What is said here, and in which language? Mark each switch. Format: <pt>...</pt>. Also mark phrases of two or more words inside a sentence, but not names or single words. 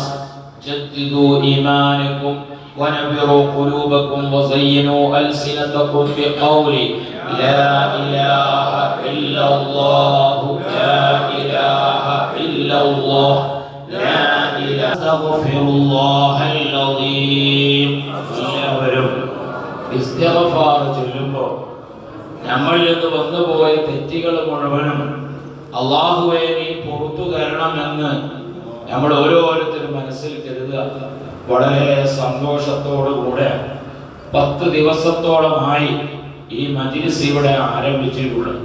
<ar>جددوا إيمانكم ونبروا قلوبكم وزينوا ألسنتكم بقول لا إله إلا الله لا إله إلا الله لا إله. أستغفر الله العظيم.</ar> <ml>ഇസ്തിഗ്ഫാർ ചൊല്ലുമ്പോൾ നമ്മളിൽ നിന്ന് വന്നുപോയ തെറ്റുകൾ മുഴുവനും അല്ലാഹുവേ നീ പുറത്തു തരണമെന്ന് നമ്മൾ ഓരോരുത്തരും മനസ്സിൽ കരുതുക. വളരെ സന്തോഷത്തോടുകൂടെ 10 ദിവസത്തോളമായി ഈ മജ്‌ലിസ് ഇവിടെ ആരംഭിച്ചിട്ടുള്ളത്.</ml>